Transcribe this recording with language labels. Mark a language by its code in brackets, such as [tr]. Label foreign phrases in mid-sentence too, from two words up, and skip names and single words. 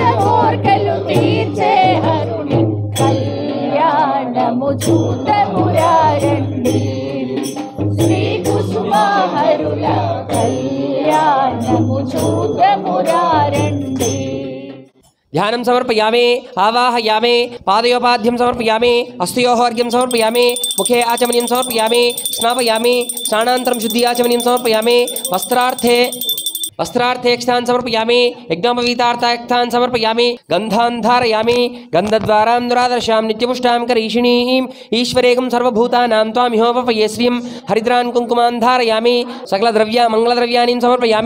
[te] కోర్కెలు తీర్చే హరుని కళ్యాణము చూతమురారండి శ్రీ కుసుమహరుల కళ్యాణము చూతమురారండి [sa] ధ్యానం సమర్పయామి ఆవాహయామి పాదయోపాద్యం సమర్పయామి హస్తయోర్ఘ్యం సమర్పయామి ముఖే ఆచమనీయం సమర్పయామి స్నాపయామి స్నానాంతరం శుద్ధి ఆచమనీయం సమర్పయామి वस्त्रार्थे क्षान समर्पयामि यज्ञोपवीतार्थान् समर्पयामि गन्धान् धारयामि गन्धद्वारां दुरादर्शां नित्यपुष्टां करीषिणीं ईश्वरेकं सर्वभूतानां त्वामिहोपपये श्रियं हरिद्रान् कुङ्कुमान् धारयामि मंगलद्रव्यानि समर्पयामि